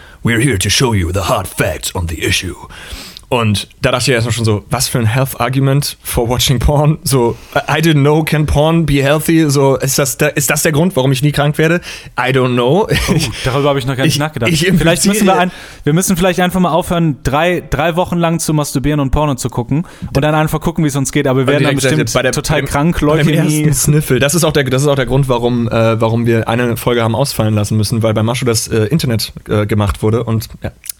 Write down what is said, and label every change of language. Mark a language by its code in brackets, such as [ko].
[en] We're here to show you the hard facts on the issue. [de] Und da dachte ich erstmal schon so, was für ein [en] Health Argument for watching porn? So, I didn't know, can porn be healthy? [de] So, ist das der Grund, warum ich nie krank werde? [en] I don't know. [de] Darüber habe ich noch gar nicht nachgedacht. Wir müssen vielleicht einfach mal aufhören, drei Wochen lang zu masturbieren und Porno zu gucken und dann einfach gucken, wie es uns geht. Aber wir werden dann bestimmt Sniffel. Das ist auch der Grund, warum wir eine Folge haben ausfallen lassen müssen, weil bei Maschu das Internet gemacht wurde und ja.